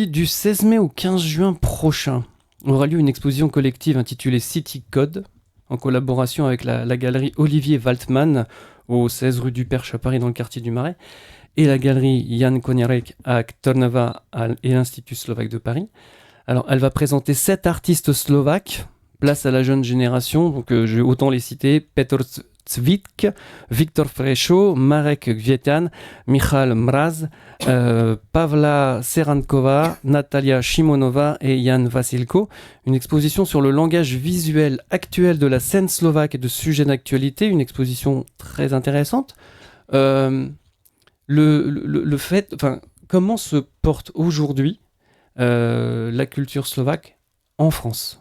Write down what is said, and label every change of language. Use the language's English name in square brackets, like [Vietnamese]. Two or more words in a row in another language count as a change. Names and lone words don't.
[French] Du 16 mai au 15 juin prochain, aura lieu une exposition collective intitulée City Code, en collaboration avec la galerie Olivier Waltman, au 16 rue du Perche à Paris, dans le quartier du Marais, et la galerie Jan Koňárek à Trnava et l'Institut slovaque de Paris. Alors, elle va présenter 7 artistes slovaques, place à la jeune génération, donc je vais autant les citer: Petr Cvik, Viktor Frešo, Marek Květan, Michal Mraz, Pavla Serankova, Natalia Šimonova et Jan Vasilko. Une exposition sur le langage visuel actuel de la scène slovaque et de sujets d'actualité, une exposition très intéressante. Le fait, enfin, comment se porte aujourd'hui la culture slovaque en France?